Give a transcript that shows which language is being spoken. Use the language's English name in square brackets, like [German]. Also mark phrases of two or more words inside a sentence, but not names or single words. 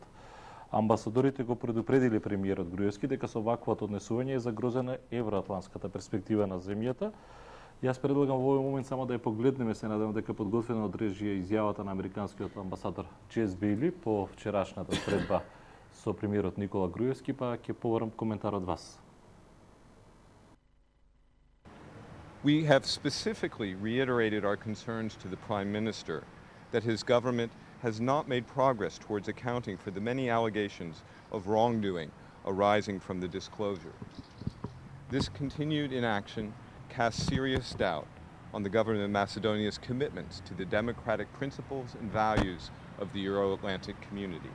[Macedonian] Амбасадорите го предупредили премиерот Груевски дека со ваквото однесување е загрозена евроатлантската перспектива на земјата. Јас предлагам во овој момент само да ја погледнеме, се надевам дека подготвена од режија изјавата на американскиот амбасадор Джес Бејли по вчерашната средба со премиерот Никола Груевски, па ќе побарам коментар од вас. [English] We have specifically reiterated our concerns to the Prime Minister that his government has not made progress towards accounting for the many allegations of wrongdoing arising from the disclosure. This continued inaction casts serious doubt on the government of Macedonia's commitments to the democratic principles and values of the Euro-Atlantic community.